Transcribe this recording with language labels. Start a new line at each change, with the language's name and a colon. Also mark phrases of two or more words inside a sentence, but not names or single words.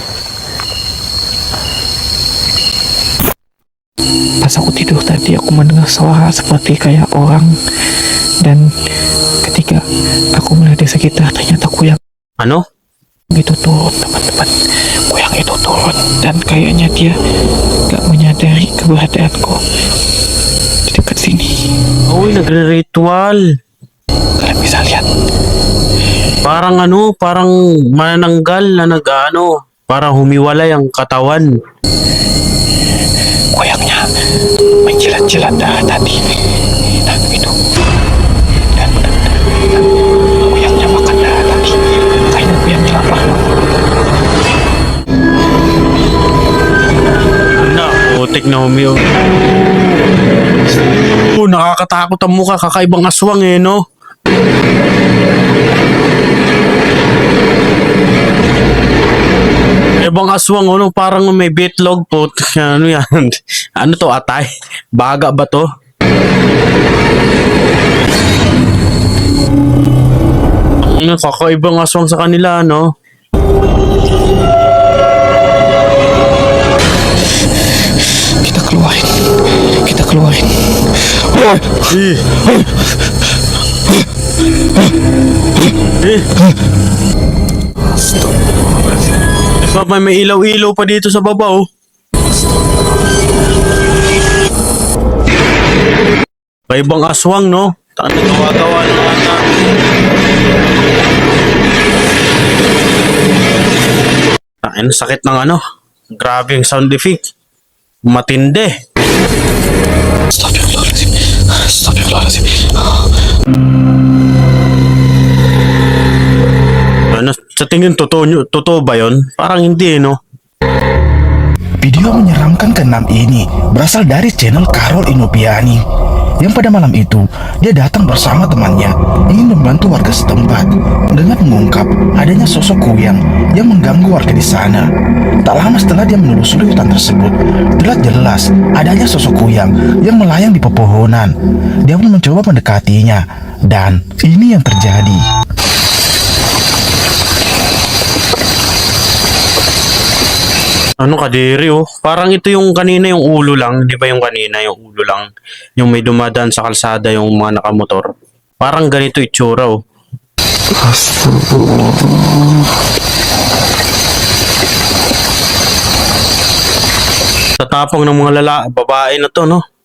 Indonesian: Pas aku tidur tadi aku mendengar suara seperti kayak orang, dan ketika aku melihat di sekitar ternyata kuyang
Filipino: Ano?
Indonesian: itu turun, teman-teman. Kuyang itu turun dan kayaknya dia gak menyadari keberadaanku di dekat sini.
Filipino: Uy, nagre-ritual.
Indonesian: Kalian bisa lihat.
Filipino: Parang ano, parang manananggal na nag-ano. Parang humiwalay ang katawan.
Indonesian: Kuyangnya menjilat-jilat darah tadi. Nah, itu. Dan benar-benar kuyangnya makan darah tadi. Kayaknya kuyangnya lapar.
Filipino: Na, putik na humiw. Nakakatakot ang mukha. Kakaibang aswang, eh, no? Ibang aswang, ano, parang may bitlog po. Ano yan? Ano to, atay? Baga ba to? Ano, kakaibang aswang sa kanila, no?
Indonesian: Kita keluarin. Kita keluarin. Eh.
Filipino: May ilaw-ilaw pa dito sa baba, oh. Kaibang aswang, no? Taka gawa-gawa naman natin. Tain, sakit ng ano. Grabe yung sound effect. Matindi.
Arabic: Astagfirullahaladzim. Astagfirullahaladzim.
Filipino: Ano, sa tingin totoo ba yun? Parang hindi, no?
Indonesian: Video menyeramkan keenam ini berasal dari channel Carol Inopiani, yang pada malam itu dia datang bersama temannya ingin membantu warga setempat dengan mengungkap adanya sosok kuyang yang mengganggu warga di sana. Tak lama setelah dia menelusuri hutan tersebut, terlihat jelas adanya sosok kuyang yang melayang di pepohonan. Dia pun mencoba mendekatinya, dan ini yang terjadi.
Filipino: Ano kadiri, oh. Parang ito yung kanina yung ulo lang. Di ba yung kanina yung ulo lang? Yung may dumadaan sa kalsada yung mga nakamotor. Parang ganito itsura, oh. Sa tapang ng mga babae na to, no?